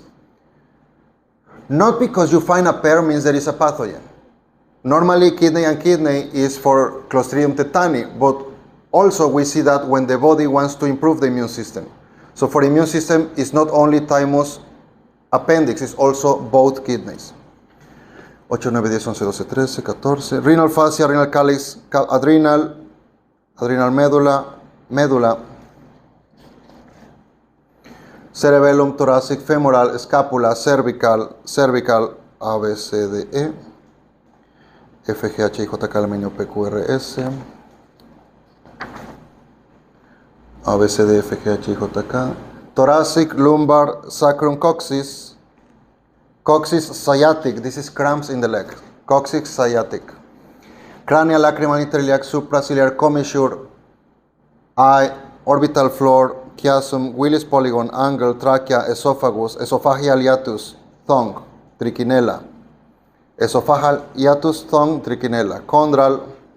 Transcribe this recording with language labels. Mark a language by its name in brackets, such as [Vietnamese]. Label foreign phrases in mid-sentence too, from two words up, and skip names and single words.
[English] Not because you find a pair means there is a pathogen. Normally kidney is for Clostridium tetani, but also we see that when the body wants to improve the immune system. So for immune system, it's not only thymus appendix, it's also both kidneys. 8, 9, 10, 11, 12, 13, 14. Renal fascia, renal calyx, adrenal medulla, cerebellum, thoracic, femoral, scapula, cervical, A, B, C, D, E, F, G, H, I, J, K, L, M, N, O, P, Q, R, S, A, B, C, D, F, G, H, I, J, K, thoracic, lumbar, sacrum, coccyx, sciatic, this is cramps in the leg, coccyx, sciatic, cranial, lacrimal, interiliac, supraciliar, commissure, eye, orbital floor, chiasm, Willis polygon, angle, trachea, esophagus, esophageal hiatus, tongue, trichinella, esophageal hiatus, tongue, trichinella, chondral,